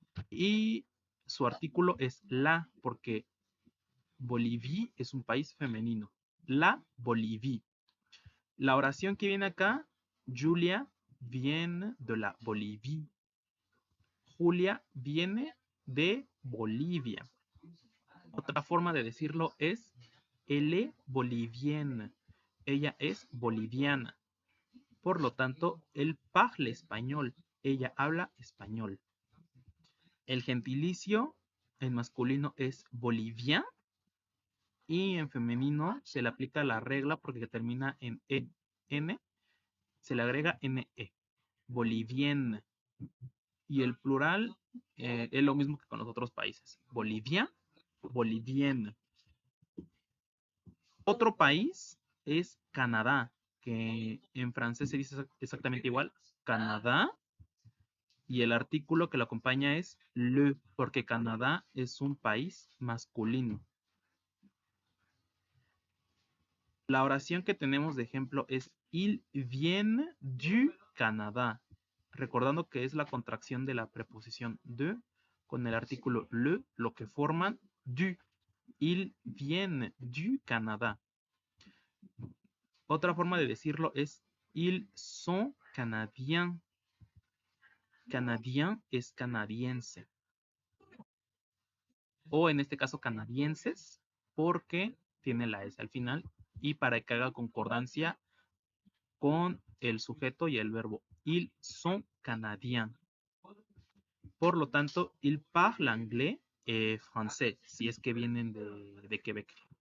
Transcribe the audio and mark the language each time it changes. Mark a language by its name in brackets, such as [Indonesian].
[Spanish] Y su artículo es la, porque Bolivie es un país femenino. [French] La Bolivie. [Spanish] La oración que viene acá, Julia viene de la Bolivie. Julia viene de Bolivia. Otra forma de decirlo es [French] elle est bolivienne. [Spanish] Ella es boliviana. Por lo tanto, él parle español. Ella habla español. El gentilicio en masculino es bolivien y en femenino se le aplica la regla porque termina en N, se le agrega NE, bolivienne. Y el plural es lo mismo que con los otros países. Bolivia, bolivienne. Otro país es Canadá, que en francés se dice exactamente igual, Canadá, y el artículo que lo acompaña es le, porque Canadá es un país masculino. La oración que tenemos de ejemplo es [French] il vient du Canada, [Spanish] recordando que es la contracción de la preposición de con el artículo le, lo que forman du. [French] Il vient du Canada. [Spanish] Otra forma de decirlo es [French] ils sont canadiens. [Spanish] Canadien es canadiense. O en este caso canadienses, porque tiene la S al final y para que haga concordancia con el sujeto y el verbo. [French] Ils sont canadiens. [Spanish] Por lo tanto, [French] ils parlent anglais et français, [Spanish] si es que vienen de Quebec.